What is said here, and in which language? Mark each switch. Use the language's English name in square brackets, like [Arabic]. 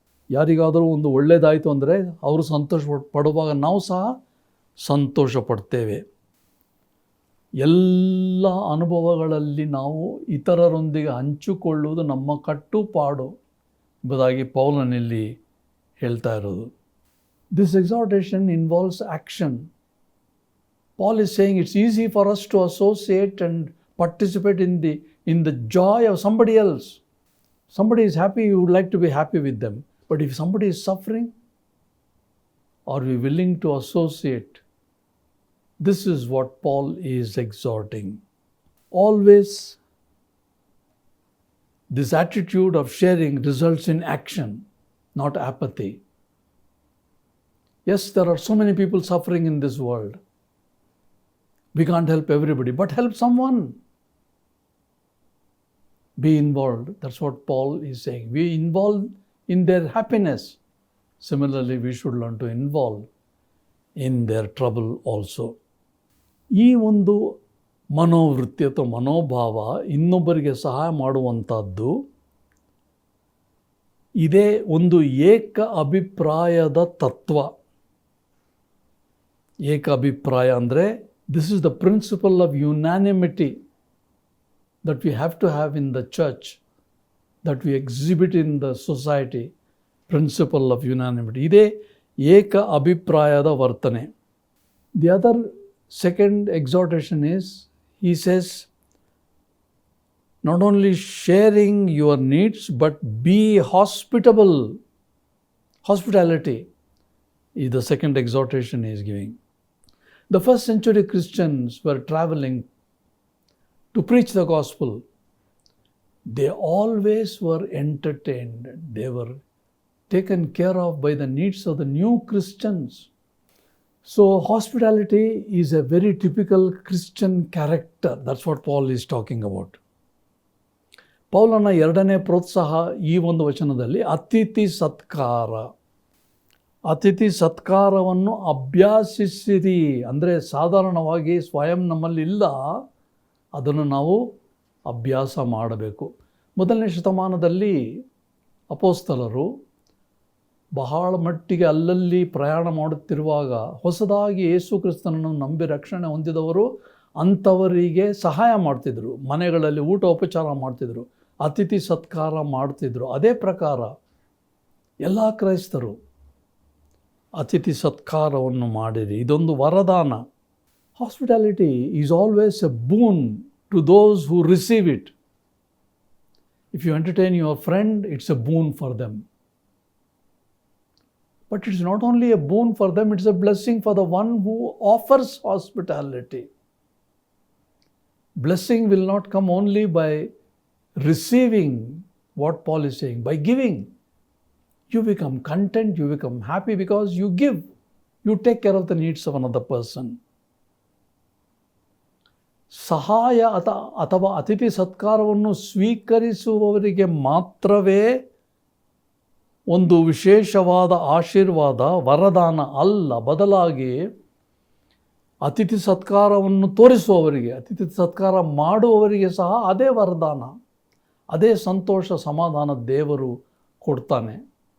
[Kannada] ಯಾರಿಗಾದರೂ ಒಂದು ಒಳ್ಳೆಯದಾಯಿತು ಅಂದರೆ ಅವರು ಸಂತೋಷ ಪಡುವಾಗ ನಾವು ಸಹ ಸಂತೋಷ ಪಡ್ತೇವೆ. ಎಲ್ಲ ಅನುಭವಗಳಲ್ಲಿ ನಾವು ಇತರರೊಂದಿಗೆ ಹಂಚಿಕೊಳ್ಳುವುದು ನಮ್ಮ ಕಟ್ಟುಪಾಡು ಎಂಬುದಾಗಿ ಪೌಲನಲ್ಲಿ ಹೇಳ್ತಾ ಇರೋದು. [English] This exhortation involves action. Paul is saying it's easy for us to associate and participate in the joy of somebody else. Somebody is happy, you would like to be happy with them. But if somebody is suffering, are we willing to associate? This is what Paul is exhorting. Always, this attitude of sharing results in action, not apathy. Yes, there are so many people suffering in this world. We can't help everybody, but help someone. Be involved. That's what Paul is saying. Be involved in their happiness. Similarly, we should learn to involve in their trouble also. [Kannada] ಈ ಒಂದು ಮನೋವೃತ್ತಿ ಅಥವಾ ಮನೋಭಾವ ಇನ್ನೊಬ್ಬರಿಗೆ ಸಹಾಯ ಮಾಡುವಂಥದ್ದು ಇದೇ ಒಂದು ಏಕ ಅಭಿಪ್ರಾಯದ ತತ್ವ. ಏಕ ಅಭಿಪ್ರಾಯ ಅಂದರೆ [English] this is the principle of unanimity that we have to have in the church, that we exhibit in the society. Principle of unanimity. [Kannada] ಇದೇ ಏಕ ಅಭಿಪ್ರಾಯದ ವರ್ತನೆ. [English] The other second exhortation is, he says, not only sharing your needs, but be hospitable. Hospitality is the second exhortation he is giving. The first century Christians were traveling to preach the gospel. They always were entertained. They were taken care of by the needs of the new Christians. So hospitality is a very typical Christian character. That's what Paul is talking about. [Kannada] ಪೌಲನ ಎರಡನೇ ಪ್ರೋತ್ಸಾಹ ಈ ಒಂದು ವಚನದಲ್ಲಿ ಅತಿಥಿ ಸತ್ಕಾರ. ಅತಿಥಿ ಸತ್ಕಾರವನ್ನು ಅಭ್ಯಾಸಿಸಿರಿ. ಅಂದರೆ ಸಾಧಾರಣವಾಗಿ ಸ್ವಯಂ ನಮ್ಮಲ್ಲಿ ಇಲ್ಲ, ಅದನ್ನು ನಾವು ಅಭ್ಯಾಸ ಮಾಡಬೇಕು. ಮೊದಲನೇ ಶತಮಾನದಲ್ಲಿ ಅಪೋಸ್ತಲರು ಬಹಳ ಮಟ್ಟಿಗೆ ಅಲ್ಲಲ್ಲಿ ಪ್ರಯಾಣ ಮಾಡುತ್ತಿರುವಾಗ ಹೊಸದಾಗಿ ಯೇಸು ಕ್ರಿಸ್ತನನ್ನು ನಂಬಿ ರಕ್ಷಣೆ ಹೊಂದಿದವರು ಅಂಥವರಿಗೆ ಸಹಾಯ ಮಾಡ್ತಿದ್ರು, ಮನೆಗಳಲ್ಲಿ ಊಟ ಉಪಚಾರ ಮಾಡ್ತಿದ್ರು, ಅತಿಥಿ ಸತ್ಕಾರ ಮಾಡ್ತಿದ್ರು. ಅದೇ ಪ್ರಕಾರ ಎಲ್ಲ ಕ್ರೈಸ್ತರು ಅತಿಥಿ ಸತ್ಕಾರವನ್ನು ಮಾಡಿರಿ. ಇದೊಂದು ವರದಾನ. [English] Hospitality is always a boon to those who receive it. If you entertain your friend, it's a boon for them. But it's not only a boon for them, it's a blessing for the one who offers hospitality. Blessing will not come only by receiving what Paul is saying, by giving. You become content, you become happy because you give. You take care of the needs of another person. [Kannada] ಸಹಾಯ ಅಥವಾ ಅತಿಥಿ ಸತ್ಕಾರವನ್ನು ಸ್ವೀಕರಿಸುವವರಿಗೆ ಮಾತ್ರವೇ ಒಂದು ವಿಶೇಷವಾದ ಆಶೀರ್ವಾದ, ವರದಾನ ಅಲ್ಲ. ಬದಲಾಗಿ ಅತಿಥಿ ಸತ್ಕಾರವನ್ನು ತೋರಿಸುವವರಿಗೆ, ಅತಿಥಿ ಸತ್ಕಾರ ಮಾಡುವವರಿಗೆ ಸಹ ಅದೇ ವರದಾನ, ಅದೇ ಸಂತೋಷ, ಸಮಾಧಾನ ದೇವರು ಕೊಡ್ತಾನೆ.